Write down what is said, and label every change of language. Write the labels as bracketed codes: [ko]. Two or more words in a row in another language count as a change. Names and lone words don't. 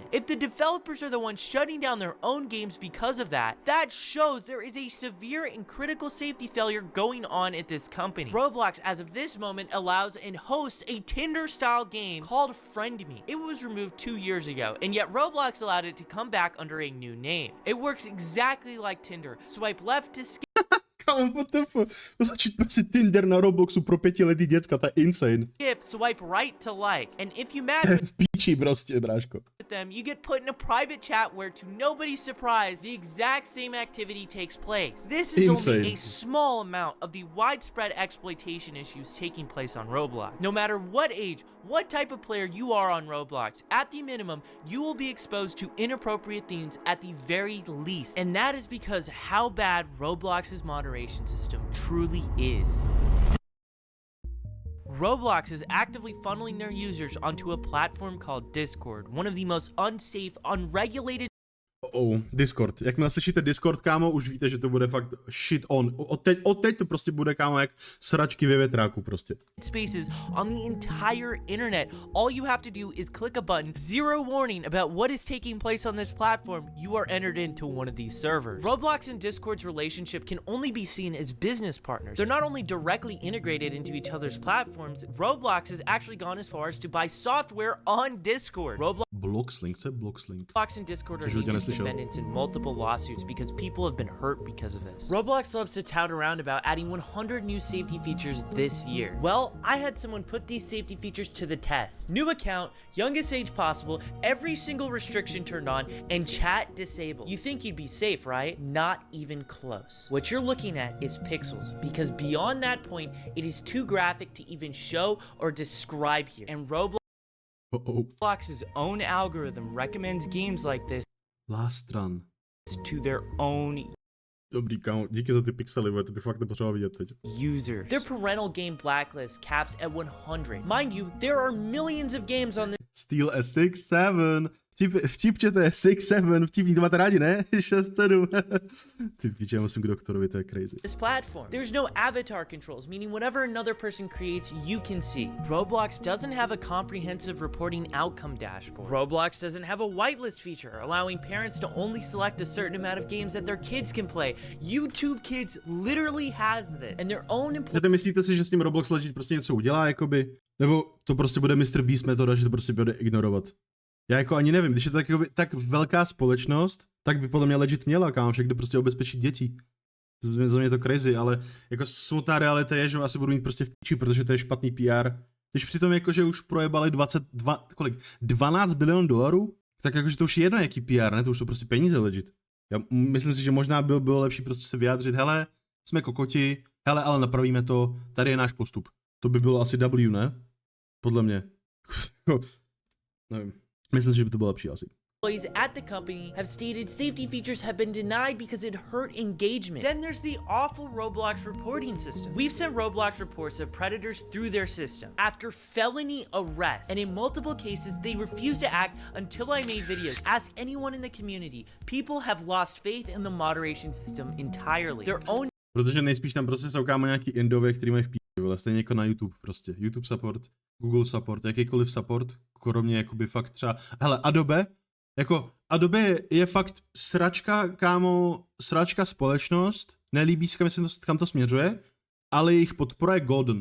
[en] If the developers are the ones shutting down their own games because of that, that shows there is a severe and critical safety failure going on at this company. Roblox, as of this moment, allows and hosts a Tinder-style game called Friend Me. It was removed 2 years ago, and yet Roblox allowed it to come back under a new name. It works exactly like Tinder. Swipe left to skip. Kámo, what the fuck? [cs] Začít prostě Tinder na Robloxu pro 5letý děcka, to je insane. [en] Swipe right to like. And if you match [cs] V píči prostě, bráško. [en] with them, you get put in a private chat where, to nobody's surprise, the exact same activity takes place. This is Insane. only a small amount of the widespread exploitation issues taking place on Roblox. No matter what age, what type of player you are on Roblox, at the minimum, you will be exposed to inappropriate themes at the very least. And that is because how bad Roblox's moderation system truly is. Roblox is actively funneling their users onto a platform called Discord, one of the most unsafe, unregulated Discord. [cs] Jakmile slyšíte Discord, kámo, už víte, že to bude fakt [en] shit on. [cs] Od teď to prostě bude, kámo, jak sračky ve větráku prostě. [en] spaces on the entire internet. All you have to do is click a button, zero warning about what is taking place on this platform, you are entered into one of these servers. Roblox and Discord's relationship can only be seen as business partners. They're not only directly integrated into each other's platforms, Roblox has actually gone as far as to buy software on Discord. [cs] Bloxlink, co je Bloxlink? [en] Roblox and Discord are named as defendants in multiple lawsuits because people have been hurt because of this. Roblox loves to tout around about adding 100 new safety features this year. Well, I had someone put these safety features to the test. New account, youngest age possible, every single restriction turned on, and chat disabled. You think you'd be safe, right? Not even close. What you're looking at is pixels, because beyond that point, it is too graphic to even show or describe here. And Roblox's own algorithm recommends games like this Last run. to their own [cs] Dobrý, kámo, díky za ty pixely, to bych fakt nepotřeboval vidět teď. [en] users. Their parental game blacklist caps at 100. Mind you, there are millions of games on Steal a 6-7. [cs] Vtipčete 6-7, vtipník to máte rádi, ne? 6-7. Ty píče, já musím k doktorovi, to je crazy. [en] this platform. There's no avatar controls, meaning whatever another person creates, you can see. Roblox doesn't have a comprehensive reporting outcome dashboard. Roblox doesn't have a whitelist feature, allowing parents to only select a certain amount of games that their kids can play. YouTube Kids literally has this, and their own [cs] Myslíte si, že s tím Roblox Legit prostě něco udělá, jakoby? Nebo to prostě bude Mr. Beast metoda, že to prostě bude ignorovat? Já jako ani nevím, když je to tak velká společnost, tak by podle mě Legit měla, kámo, však jde prostě obezpečit děti. Za mě je to crazy, ale jako smutná realita je, že asi budu mít prostě v píči, protože to je špatný PR. Když přitom jakože už projebali 12 bilionů dolarů, tak jakože to už je jedno jaký PR, ne? To už jsou prostě peníze Legit. Já myslím si, že možná bylo lepší prostě se vyjádřit, hele, jsme kokoti, hele, ale napravíme to, tady je náš postup. To by bylo asi W, ne? Podle mě. Nevím. Myslím si, že by to bylo lepší asi. [en] employees at the company have stated safety features have been denied because it hurt engagement. Then there's the awful Roblox reporting system. We've sent Roblox reports of predators through their system after felony arrest, and in multiple cases they refused to act until I made videos. Ask anyone in the community. People have lost faith in the moderation system entirely. Their own [cs] Protože nejspíš tam prostě jsou kámo nějaký indové, který mají v píči, stejně jako na YouTube prostě. YouTube support, Google support, jakýkoliv support, kromě jakoby fakt třeba, hele, Adobe je fakt sračka, kámo, sračka společnost, nelíbí se, kam to směřuje, ale jejich podpora je golden.